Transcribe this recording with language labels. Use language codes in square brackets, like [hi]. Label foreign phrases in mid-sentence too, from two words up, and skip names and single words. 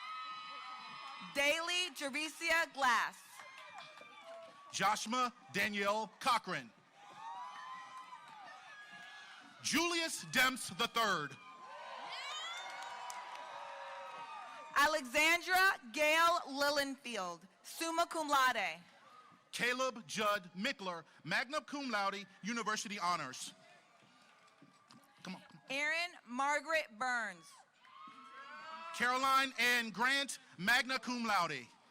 [en] Daly Jerecia Glass. Joshua Danielle Cochran. Julius Demps III. Alexandra Gail Lillenfield, [la] summa cum laude. [en] Caleb Judd Mickler, [la] magna cum laude, [en] University Honors. Come on. Erin Margaret Burns. Caroline Ann Grant, [la] magna cum laude.